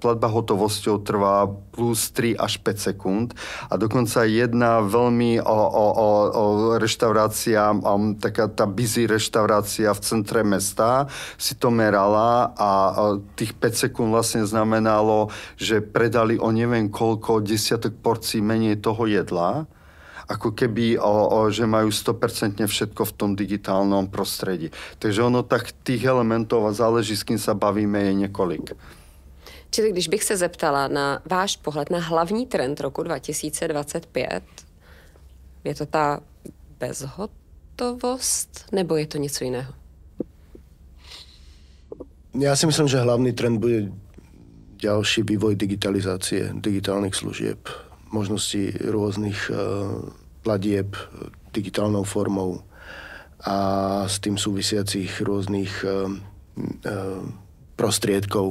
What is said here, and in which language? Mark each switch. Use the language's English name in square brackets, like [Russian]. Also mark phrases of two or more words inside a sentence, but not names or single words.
[Slovak] Platba hotovosťou trvá plus 3 až 5 sekúnd a dokonca jedna veľmi reštaurácia, taká tá busy reštaurácia v centre mesta si to merala a tých 5 sekúnd vlastne znamenalo, že predali o neviem koľko desiatok porcií menej toho jedla, ako keby, že majú 100% všetko v tom digitálnom prostredí. Takže ono tak tých elementov a záleží, s kým sa bavíme, je několik. [Czech] Čili když bych se zeptala na váš pohled na hlavní trend roku 2025, je to ta bezhotovost, nebo je to něco jiného? [Slovak] Ja si myslím, že hlavný trend bude ďalší vývoj digitalizácie, digitálnych služieb, možnosti rôznych platieb digitálnou formou a s tým súvisiacich rôznych prostriedkov.